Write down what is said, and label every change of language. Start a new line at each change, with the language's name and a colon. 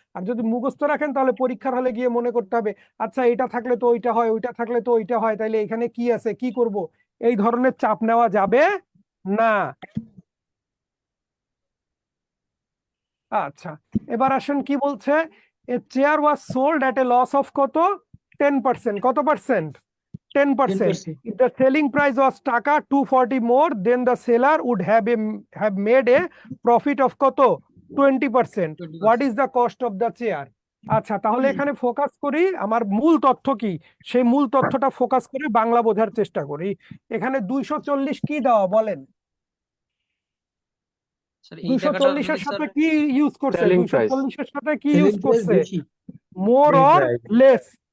Bangla: আর যদি মুখস্থ রাখেন তাহলে পরীক্ষার হলে গিয়ে মনে করতে হবে, আচ্ছা এটা থাকলে তো ওইটা হয়, ওইটা থাকলে তো ওইটা হয়, তাইলে এখানে কি আছে, কি করব, এই ধরনের চাপ নেওয়া যাবে না। আচ্ছা, এবার আসেন কি বলছে, এ chair was sold at A loss of কত 10%, কত percent 10%.
English: If the selling price was taka 240 more, then the seller would have made a profit of কত 20%. What is the cost of the chair?
Bangla: আচ্ছা, তাহলে এখানে ফোকাস করি আমার মূল তথ্য কি, সেই মূল তথ্যটা ফোকাস করে বাংলা বোঝার চেষ্টা করি। এখানে 240 কি দেওয়া বলেন? স্যার এই টাকাটা 240 এর যদি সাথে স্যার কি ইউজ করছে?
English: Selling price.
Bangla: 240 এর সাথে কি ইউজ করছে? More or less.